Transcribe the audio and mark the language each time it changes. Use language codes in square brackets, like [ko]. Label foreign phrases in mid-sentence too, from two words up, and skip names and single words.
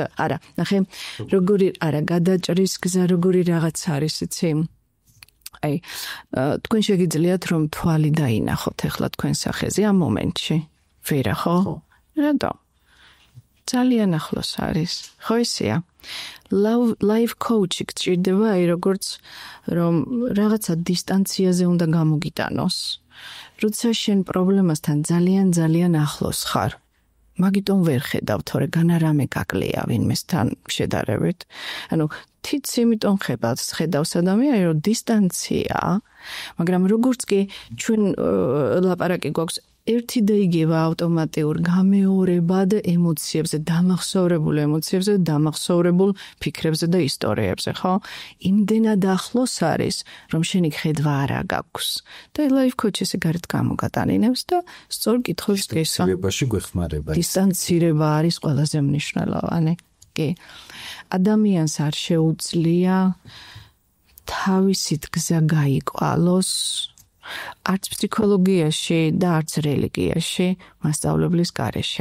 [ka] არა, ნახე, გადაჭრის გზა როგორი რაღაც არის, იცი? აი, თქვენ შეგიძლიათ რომ თვალი დაინახოთ ახლა თქვენ სახეზე ამ მომენტში. ვერა ხო? რატო? ძალიან ახლოს არის. ხო ისეა? [en] Life coach- [ka] ი გჭირდება აი როგორც რომ რაღაცა დისტანციაზე უნდა გამოგიტანოს. როცა შენ პრობლემასთან ძალიან ახლოს ხარ. მაგიტომ ვერ ხედავ, თორე განარამე გაკლია ვინმესთან შედარებით. ანუ თიც იმიტომ ხედავს ადამიანი რომ დისტანცია, მაგრამ როგორც კი ჩვენ ლაპარაკი გვაქვს ერთი და იგივე ავტომატურ გამეორებად ემოციებზე, დამახსოვრებულ ემოციებზე, დამახსოვრებულ ფიქრებზე და ისტორიებზე, ხო? იმდენად ახლოს არის, რომ შენი ხედვა არ გაქვს. და [en] life coach [ka] ესე გარეთ გამოგატანინებს და სწორ კითხვებს გესვა. დისტანცირებაში გვეხმარება. დისტანცირება არის ყველაზე მნიშვნელოვანი. კი. ადამიანს არ შეუძლია თავისით გზა გაიყვალოს არც ფსიქოლოგიაში და არც რელიგიაში მასწავლებლის გარეშე.